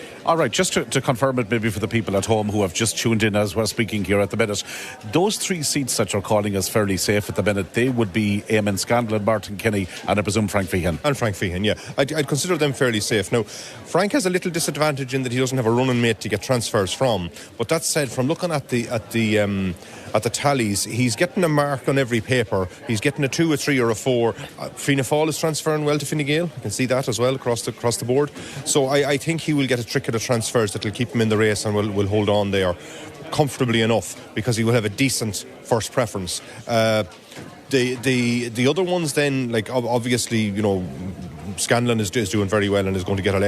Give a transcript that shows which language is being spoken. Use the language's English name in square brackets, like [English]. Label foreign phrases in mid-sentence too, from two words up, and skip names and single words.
[English] All right, just to confirm it maybe for the people at home who have just tuned in as we're speaking here at the minute, those 3 seats that you're calling as fairly safe at the minute, they would be Eamon Scanlon, Martin Kenny, and I presume Frank Feehan. And Frank Feehan, yeah. I'd consider them fairly safe. Now, Frank has a little disadvantage in that he doesn't have a running mate to get transfers from. But that said, from looking at the tallies, he's getting a mark on every paper. He's getting a 2, a 3 or a 4. Fianna Fáil is transferring well to Fine Gael. I can see that as well across the board. So I think he will get a trick of the transfers that will keep him in the race and will hold on there comfortably enough, because he will have a decent first preference. The other ones then, like obviously, you know, Scanlon is doing very well and is going to get elected.